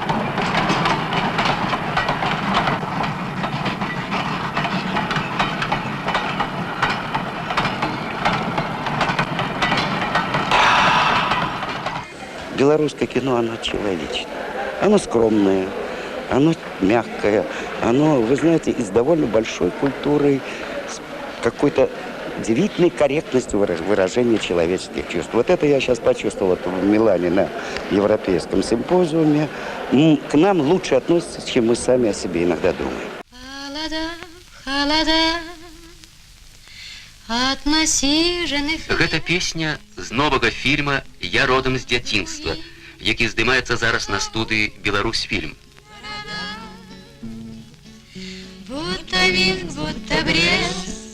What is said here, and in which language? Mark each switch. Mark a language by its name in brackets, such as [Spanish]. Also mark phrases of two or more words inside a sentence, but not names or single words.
[Russian] Белорусское кино, оно человечное, оно скромное, оно мягкое, оно, вы знаете, из довольно большой культуры, с какой-то удивительной корректностью выражения человеческих чувств. Вот это я сейчас почувствовал в Милане на Европейском симпозиуме. К нам лучше относятся, чем мы сами о себе иногда думаем. [Belarusian] Гэта песня з новага фільма «Я родом з дзяцінства», які здымаецца зараз на студыі «Беларусьфільм». [Russian] Будто Минск, будто Брест,